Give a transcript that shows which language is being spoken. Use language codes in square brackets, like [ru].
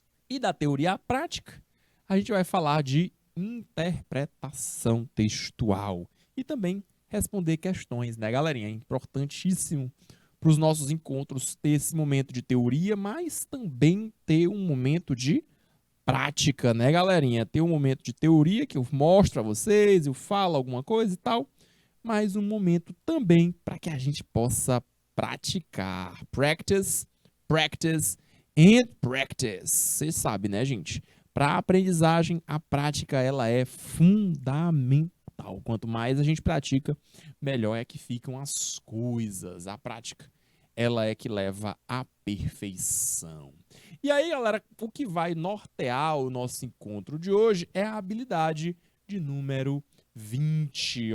[pt] E da teoria à prática, a gente vai falar de interpretação textual e também responder questões, né, galerinha? É importantíssimo para os nossos encontros ter esse momento de teoria, mas também ter um momento de prática, né, galerinha? Ter um momento de teoria que eu mostro a vocês, eu falo alguma coisa e tal, mas um momento também para que a gente possa praticar. [en] Practice, practice and practice. [pt] Vocês sabem, né, gente? Para a aprendizagem, a prática ela é fundamental. Quanto mais a gente pratica, melhor é que ficam as coisas. A prática ela é que leva à perfeição. E aí, galera, o que vai nortear o nosso encontro de hoje é a habilidade de número 20.